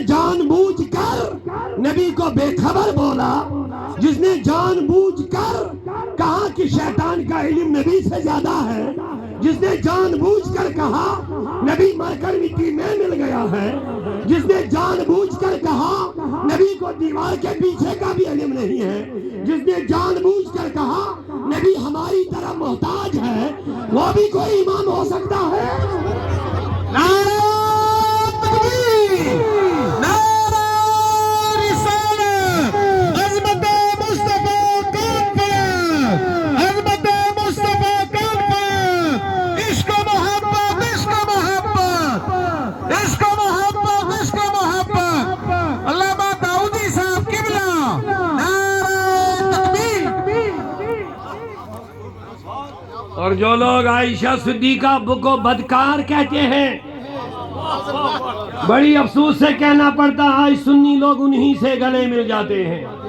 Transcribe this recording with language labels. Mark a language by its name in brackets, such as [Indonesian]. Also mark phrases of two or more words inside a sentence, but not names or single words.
[Urdu] جان بوجھ کر نبی کو بے خبر بولا, جس نے جان بوجھ کر کہا کہ شیطان کا علم نبی سے زیادہ ہے, جس نے جان بوجھ کر کہا نبی مر کر مٹی میں مل گیا ہے, جس نے جان بوجھ کر کہا نبی کو دیوار کے پیچھے کا بھی علم نہیں ہے, جس نے جان بوجھ کر کہا نبی ہماری طرح محتاج ہے, وہ بھی کوئی امام ہو سکتا ہے. نعرہ تکبیر, نعرہ رسالت, عظمت مصطفیٰ کانفرنس, عظمت مصطفیٰ کانفرنس, عشق و محبت, عشق و محبت, عشق و محبت, عشق و محبت. علامہ داؤدی صاحب قبلہ, نعرہ تکبیر. اور جو لوگ عائشہ صدیقہ کو بدکار کہتے ہیں, بڑی افسوس سے کہنا پڑتا آج سنی لوگ انہی سے گلے مل جاتے ہیں.